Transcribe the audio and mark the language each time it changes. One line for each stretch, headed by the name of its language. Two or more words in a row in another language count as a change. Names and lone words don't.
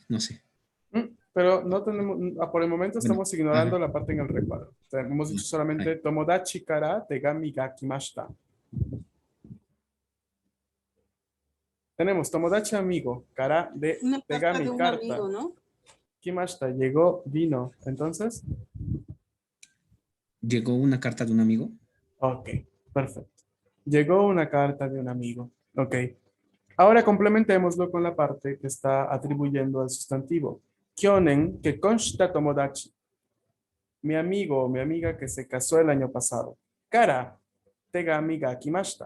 Spanish: No sé. Pero no tenemos, por el momento Bueno, estamos ignorando ajá. la parte en el recuadro. O sea, hemos dicho solamente Ahí.
Japanese: 友達から手紙が来ました.
Spanish: Tenemos tomodachi amigo, kara de Una carta de tegami, un carta. amigo, ¿no? Kimashita, llegó, vino. Entonces, Llegó una carta de un amigo. ok, perfecto. Llegó una carta de un amigo. Ok. Ahora complementémoslo con la parte que está atribuyendo al sustantivo.
Japanese: 去年結婚した友達.
Spanish: Mi amigo o mi amiga que se casó el año pasado.
Japanese: から、手紙が来ました.